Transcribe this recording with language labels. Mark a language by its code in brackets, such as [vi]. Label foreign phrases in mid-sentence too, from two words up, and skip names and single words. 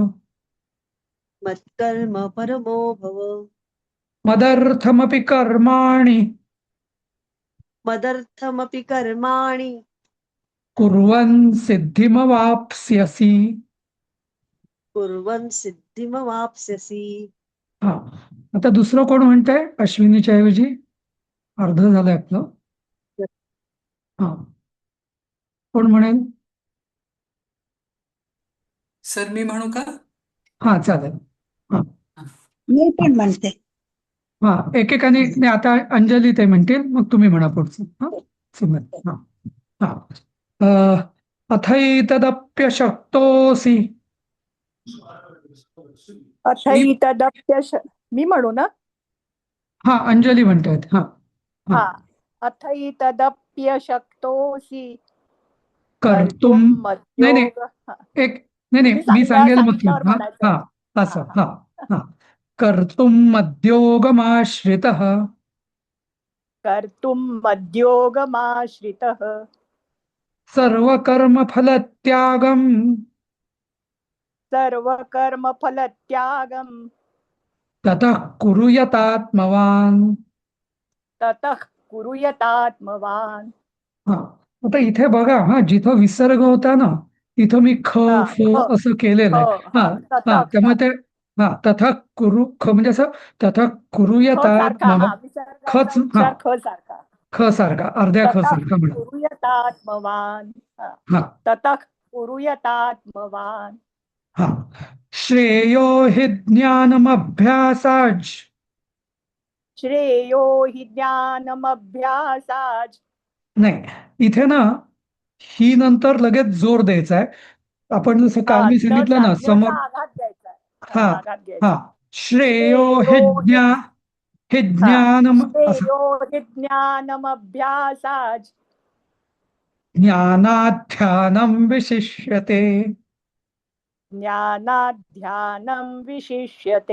[sa] मत्कर्म परमो भव. मदर्थमपि कर्माणि मदर्थमपि कर्माणि कुर्वन् सिद्धिमवाप्स्यसि. कुर्वन् सिद्धिमवाप्स्यसि. [mr] हा. आता दुसरं कोण म्हणतंय अश्विनीच्या ऐवजी? अर्ध झालंय आपलं. हा, कोण म्हणेल? सर मी म्हणू का? हा, चालेल. हा, मी पण म्हणते. हा. एकेकाने नाही, आता अंजली ते म्हणतील, मग तुम्ही म्हणा पुढचं. हा, सुमन. हा, हा. अथैतदप्यशक्तोऽसि. मी अथैतदप्यश मी म्हणू ना. हा, अंजली म्हणतायत. हा, हा. हा, [sa] अथैतदप्यशक्तोऽसि कर्तुम कर्तुं [mr] नाही नाही [sa] मद्योग. हा, [mr] एक नाही नाही तुम्ही मी सांगेल मग सांगितल्यावर हा. म्हणायचं. हा, हा असं. हा, हा. [sa] कर्तुम मद्योगमाश्रितः कर्तुं मद्योगमाश्रितः सर्वकर्मफलत्यागम् सर्वकर्मफलत्यागं ततः कुरु यतात्मवान्. ततः कुरु यतात्मवान्. [mr] हा, आता इथे बघा. हा, जिथं विसर्ग होता ना, तिथं मी ख हा, फ असं केलेलं आहे. हा, हा, हा. [sa] ततः. [mr] त्यामुळे हा, ते हा [sa] तथा कुरु [mr] ख म्हणजे असं [sa] तथा कुरु [mr] ख सारखा. [sa] यतात्मवान्. [mr] हा, विसर्गाचा खच. हा, उच्चार ख सारखा. ख सारखा, अर्ध्या ख [sa] ततः [mr] सारखा म्हणा. [sa] कुरुयतात्मवान् हा. [mr] हा [sa] ततः कुरुयतात्मवान् [mr] हा. [sa] श्रेयो हि ज्ञानमभ्यासाच्. श्रेयो हि ज्ञानमभ्यासाच् [mr] नाही, इथे ना ही नंतर लगेच जोर द्यायचा आहे. आपण जसं काल मी सांगितलं ना, न्याचा आघात द्यायचा हा आघात हा. घ्यायचा [sa] श्रेयो श्रेयो हे हि हे [mr] हा ज्ञानम असं. [sa] श्रेयो हि ज्ञानमभ्यासाच् ज्ञानाध्यानं विशिष्यते. ज्ञानात् ध्यानं विशिष्यते